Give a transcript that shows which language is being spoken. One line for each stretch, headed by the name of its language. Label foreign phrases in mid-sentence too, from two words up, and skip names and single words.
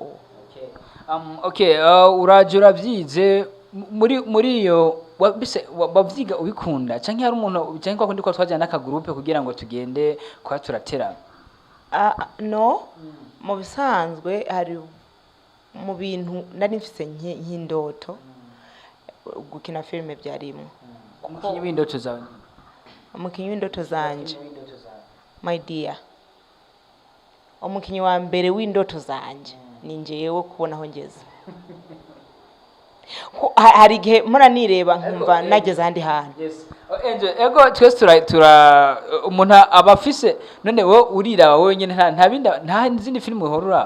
Rundi: Okay, uraje uravyize muri iyo bavyiga ubikunda canke hari umuntu canke kwakundi ko twajana n'aka groupe kugira ngo tugende kwa turatera? No, mu bisanzwe hari mu bintu nari mfise nk'indoto gukina filme byarimwe. Umukinyi w'indoto zawe? Umukinyi w'indoto zanje,
English: my dear,
Rundi: umukinyi wa mbere w'indoto zanje ni njewe kubona aho ngeze. Hari igihe mpora nireba nkumva nageze ahandi hantu. Yes. Angel, ego twese tura umuntu abafise none wowe urira wowe nyene nta zindi filime uhorura?